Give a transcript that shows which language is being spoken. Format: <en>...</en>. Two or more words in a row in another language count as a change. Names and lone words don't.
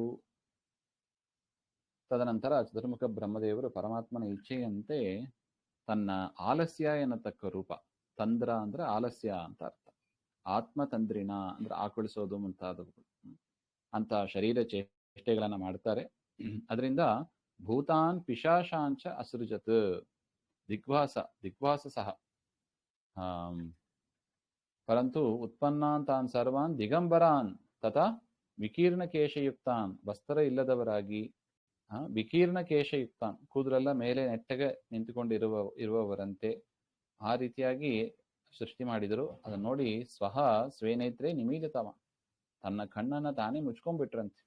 <kn>ತದನಂತರ ಚತುರ್ಮುಖ ಬ್ರಹ್ಮದೇವರು ಪರಮಾತ್ಮನ ಇಚ್ಛೆಯಂತೆ ತನ್ನ ಆಲಸ್ಯ ಎನ್ನತಕ್ಕ ರೂಪ, ತಂದ್ರ ಅಂದ್ರೆ ಆಲಸ್ಯ ಅಂತ ಅರ್ಥ, ಆತ್ಮತಂತ್ರಿಣ ಅಂದ್ರೆ ಆಕಳಿಸೋದು ಮುಂತಾದವುಗಳು ಅಂತ ಶರೀರ ಚೇಷ್ಟೆಗಳನ್ನ ಮಾಡ್ತಾರೆ.</kn> <sa>ಅದರಿಂದ ಭೂತಾನ್ ಪಿಶಾಚಾಂಚ ಅಸೃಜತ್ ದಿಗ್ವಾಸ ಸಹ ಪರಂತು ಉತ್ಪನ್ನಾನ್ ತಾನ್ ಸರ್ವಾನ್ ದಿಗಂಬರಾನ್ ತಥಾ ವಿಕೀರ್ಣ ಕೇಶಯುಕ್ತಾನ್,</sa> <kn>ವಸ್ತ್ರ ಇಲ್ಲದವರಾಗಿ</kn> <sa>ವಿಕೀರ್ಣ ಕೇಶಯುಕ್ತಾನ್,</sa> <kn>ಕೂದಲೆಲ್ಲ ಮೇಲೆ ನೆಟ್ಟಗೆ ಇರುವವರಂತೆ ಆ ರೀತಿಯಾಗಿ ಸೃಷ್ಟಿ ಮಾಡಿದರು. ಅದನ್ನ ನೋಡಿ</kn> <sa>ಸ್ವಹ ಸ್ವೇನೇತ್ರೆ ನಿಮೀಲಿತವ,</sa> <kn>ತನ್ನ ಕಣ್ಣನ್ನ ತಾನೇ ಮುಚ್ಕೊಂಡ್ಬಿಟ್ರಂತೆ.</kn>